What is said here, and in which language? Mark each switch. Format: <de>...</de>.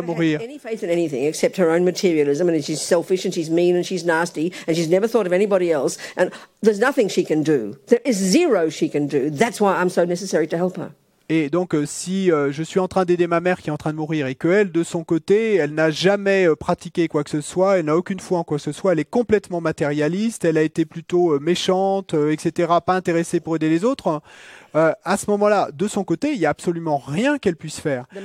<en>never had</en> <fr>mourir,</fr> <en>any faith in anything except her own materialism, and she's selfish and she's mean and she's nasty and she's never thought of anybody else, and there's nothing she can do. There is zero she can do. That's why I'm so necessary to help her.</en> <fr>Et donc, si je suis en train d'aider ma mère qui est en train de mourir et qu'elle, de son côté, elle n'a jamais pratiqué quoi que ce soit, elle n'a aucune foi en quoi que ce soit, elle est complètement matérialiste, elle a été plutôt méchante, etc., pas intéressée pour aider les autres, à ce moment-là, de son côté, il n'y a absolument rien qu'elle puisse faire.</fr>